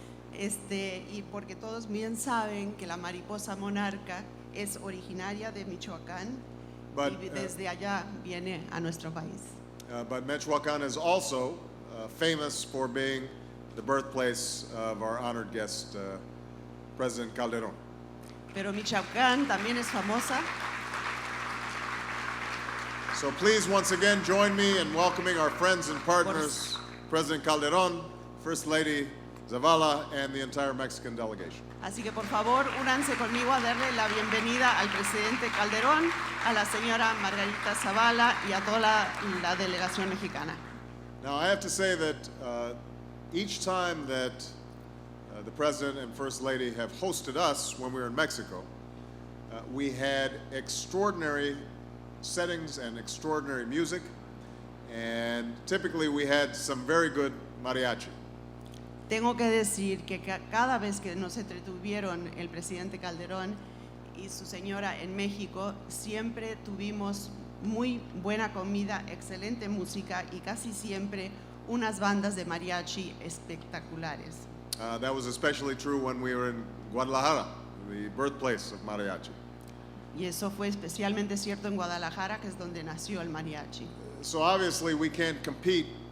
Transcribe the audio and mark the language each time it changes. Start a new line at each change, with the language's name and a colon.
Spanish: Y porque todos bien saben que la mariposa monarca es originaria de Michoacán y desde allá viene a nuestro país.
English: But Michoacán is also famous for being the birthplace of our honored guest, President Calderón.
Spanish: Pero Michoacán también es famosa.
English: So please, once again, join me in welcoming our friends and partners, President Calderón, First Lady Zavala, and the entire Mexican delegation.
Spanish: Así que por favor, únanse conmigo a darle la bienvenida al presidente Calderón, a la señora Margarita Zavala y a toda la delegación mexicana.
English: Now, I have to say that each time that the President and First Lady have hosted us when we were in Mexico, we had extraordinary settings and extraordinary music, and typically we had some very good mariachi.
Spanish: Tengo que decir que cada vez que nos entretuvieron el presidente Calderón y su señora en México, siempre tuvimos muy buena comida, excelente música y casi siempre unas bandas de mariachi espectaculares.
English: That was especially true when we were in Guadalajara, the birthplace of mariachi.
Spanish: Y eso fue especialmente cierto en Guadalajara, que es donde nació el mariachi.
English: So obviously we can't compete.